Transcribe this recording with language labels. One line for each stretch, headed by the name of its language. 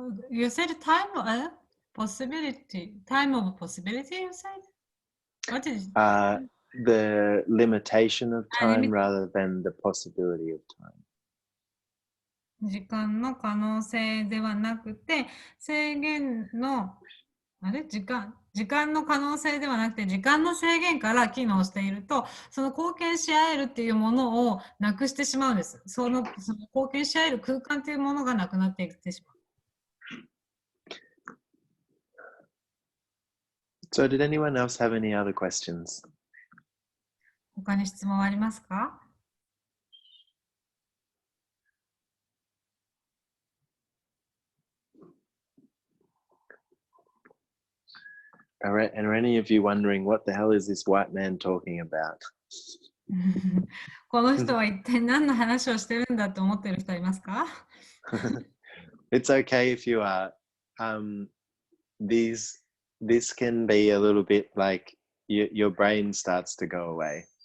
English: You said time of possibility. Time of possibility, you said? What did you The limitation of time limit- rather than the possibility of time.
Japanese: 時間の可能性ではなくて、制限の、時間の可能性ではなくて、時間の制限から機能していると、その貢献し合えるっていうものをなくしてしまうんです。その貢献し合える空間っていうものがなくなっていってしまう。
English: So did anyone else have any other questions?
Japanese: 他に質問はありますか？
English: And are any of you wondering what the hell is this white man talking about?
Japanese: この人は一体何の話をしてるんだと思ってる人いますか？
English: It's okay if you are. This can be a little bit like your brain starts to go away.